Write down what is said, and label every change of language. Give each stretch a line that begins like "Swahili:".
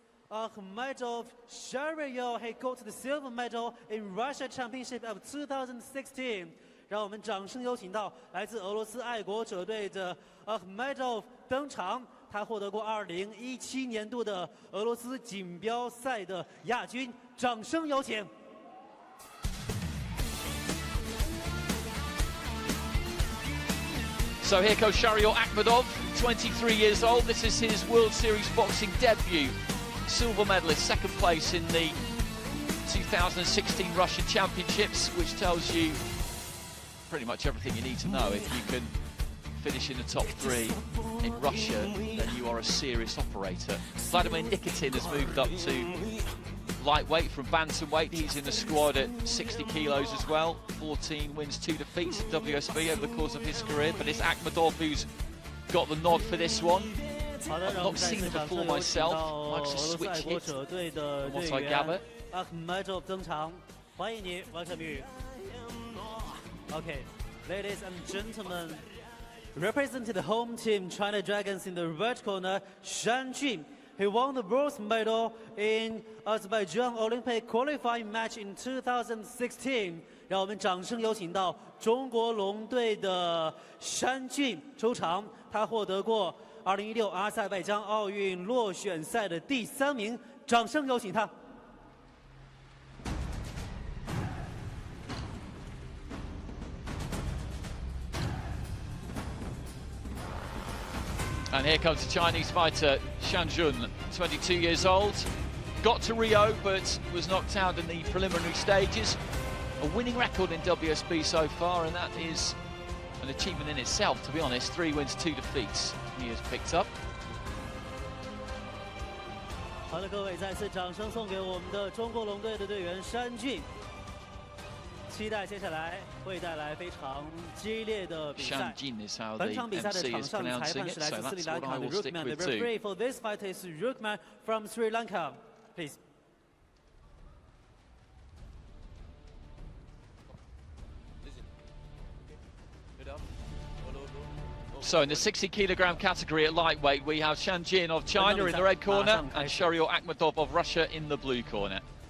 English: Ahmedov Shahrier, he got the silver medal in Russia Championship of 2016.
Chinese: 让我们掌声有请到来自俄罗斯爱国者队的 Ahmedov 登场。他获得过2017年度的俄罗斯锦标赛的亚军。掌声有请。
English: So here goes Shahrier Ahmedov, 23 years old. This is his World Series boxing debut. Silver medalist, second place in the 2016 Russian Championships, which tells you pretty much everything you need to know. If you can finish in the top 3 in Russia, then you are a serious operator. Vladimir Nikitin has moved up to lightweight from bantamweight. He's in the squad at 60 kilos as well. 14 wins, 2 defeats in WSB over the course of his career. But it's Ahmedov who's got the nod for this one. I've not seen him before myself. Likes to switch hit, from what I gather.
Chinese: Ahmedov 登场，欢迎你，王小雨。
English: Okay, ladies and gentlemen, representing the home team China Dragons in the red corner, Shan Jun. He won the bronze medal in Azerbaijan Olympic qualifying match in 2016.
Chinese: 让我们掌声有请到中国龙队的山俊出场。他获得过2016阿塞拜疆奥运落选赛的第3名。掌声有请他。
English: And here comes the Chinese fighter, Shan Jun, 22 years old. Got to Rio, but was knocked out in the preliminary stages. A winning record in WSB so far, and that is an achievement in itself, to be honest. 3 wins, 2 defeats he has picked up.
Chinese: 好的，各位，再次掌声送给我们的中国龙队的队员山俊。期待接下来会带来非常激烈的比赛。本场比赛的场上裁判是来自斯里兰卡的 Rookman。
English: The referee for this fight is Rookman from Sri Lanka. Please. So in the 60-kilogram category at lightweight, we have Shan Jun of China in the red corner and Shahrier Ahmedov of Russia in the blue corner.